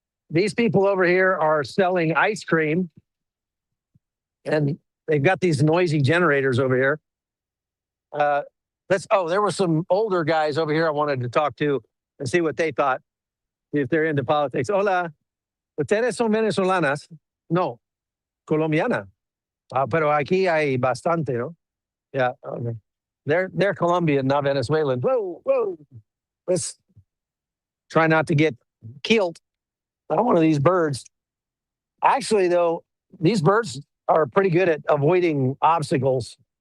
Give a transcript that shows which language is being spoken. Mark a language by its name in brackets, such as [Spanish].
[English] These people over here are selling ice cream and they've got these noisy generators over here. There were some older guys over here I wanted to talk to and see what they thought, if they're into politics. [Spanish] Hola, ¿ustedes son venezolanas? No, colombiana. Pero aquí hay bastante, ¿no? [English] Yeah, okay. They're Colombian, not Venezuelan. Whoa. Let's try not to get killed by one of these birds. Actually, though, these birds are pretty good at avoiding obstacles.